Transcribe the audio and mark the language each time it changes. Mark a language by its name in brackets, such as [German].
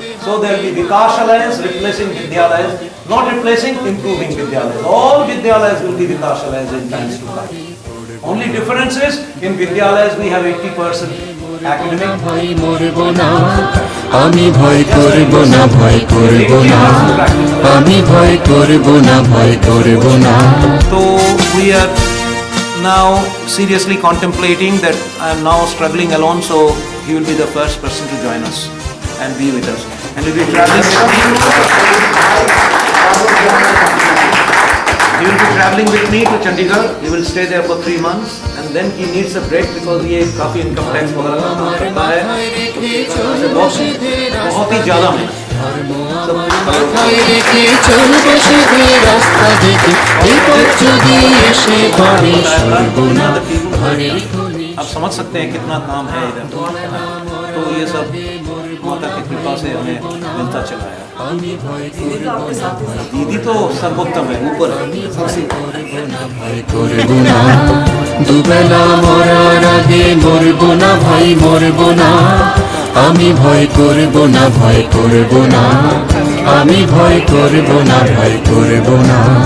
[English] So there will be Vikashalayas replacing Vidyalayas, not replacing, improving Vidyalayas. All Vidyalayas will be Vikashalayas in times to come. Only difference is in Vidyalayas we have 80% academic. [Bangla] আমি ভয় করব না, ভয় করব না, আমি ভয় করব না, ভয় করব না. [English] So we are now seriously contemplating that I am now struggling alone, so he will be the first person to join us and be with us. And he will be traveling with me. He will be traveling with me to Chandigarh. He will stay there for 3 months and then he needs a break because [Hindi] ये काफी income tax वगैरह का काम करता है. बहुत ही ज़्यादा है. [Bangla] মাথায় রেখে চলবো শুধু রাস্তা দেখে, বিপদ যদি এসে পড়ে সর্বনা ঘরের কোণে. [Hindi] आप समझ सकते हैं कितना काम है इधर। तो ये सब माता की कृपा से हमें मिलता चला है। दीदी तो सर्वोत्तम है, ऊपर है सबसे। [Bangla] করবো না দুবেলা মরার আগে মরবো না ভাই মরবো না আমি ভয় করবো না ভয় করবো না আমি ভয় করবো না ভয় করবো না